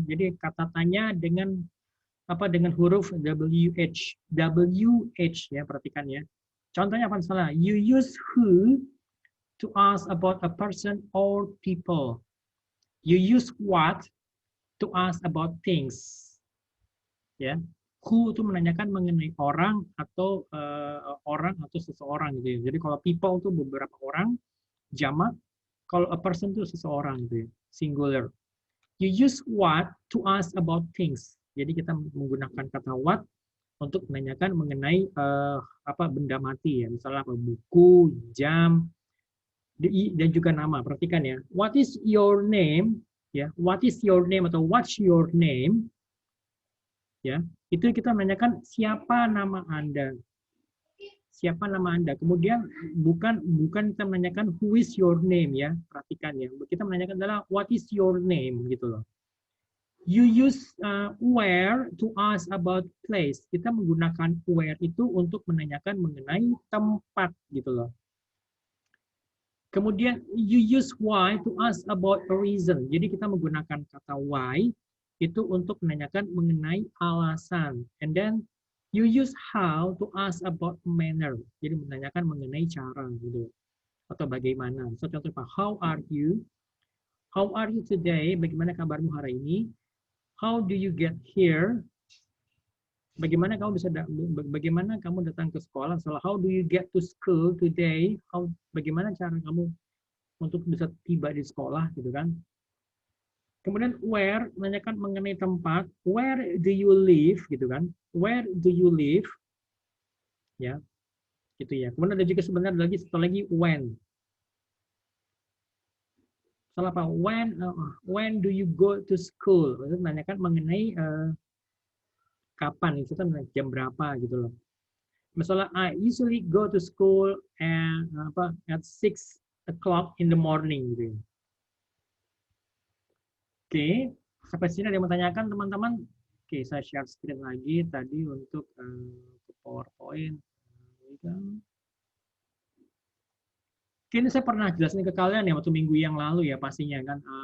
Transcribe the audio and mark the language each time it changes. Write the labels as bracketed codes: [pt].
[id] Jadi kata tanya dengan apa dengan huruf WH, WH ya, perhatikan ya. Contohnya apa salah? [en] You use who to ask about a person or people. You use what to ask about things. [id] Ya. Who itu menanyakan mengenai orang atau seseorang gitu ya. Jadi kalau people itu beberapa orang, jamak. Kalau a person itu seseorang gitu ya, singular. [en] You use what to ask about things. [id] Jadi kita menggunakan kata what untuk menanyakan mengenai apa benda mati ya, misalnya apa buku, jam, dan juga nama. Perhatikan ya. [en] What is your name? Ya, what is your name atau what's your name? [id] Ya, itu kita menanyakan siapa nama Anda. Siapa nama Anda. Kemudian bukan kita menanyakan [en] who is your name [id] ya. Perhatikan ya. Kita menanyakan adalah [en] what is your name [id] gitu loh. [en] You use where to ask about place. [id] Kita menggunakan where itu untuk menanyakan mengenai tempat gitu loh. [en] Kemudian you use why to ask about a reason. [id] Jadi kita menggunakan kata why itu untuk menanyakan mengenai alasan. [en] And then you use how to ask about manner. [id] Jadi menanyakan mengenai cara gitu atau bagaimana. [en] So contoh how are you? How are you today? [id] Bagaimana kabarmu hari ini? [en] How do you get here? [id] Bagaimana kamu datang ke sekolah? [en] So how do you get to school today? [id] Bagaimana cara kamu untuk bisa tiba di sekolah gitu kan? Kemudian where menanyakan mengenai tempat, [en] where do you live [id] gitu kan? [en] Where do you live? [id] Ya, gitu ya. Kemudian ada juga sebenarnya satu lagi when. Salah apa? [en] When do you go to school? [id] Maksudnya menanyakan mengenai kapan itu kan jam berapa gitu loh. [en] Misalnya I usually go to school at 6 o'clock in the morning [id] gitu ya. Oke, sampai sini ada yang mau tanyakan teman-teman? Oke, saya share screen lagi tadi untuk PowerPoint. Oke, ini saya pernah jelasin ke kalian ya waktu minggu yang lalu ya pastinya kan.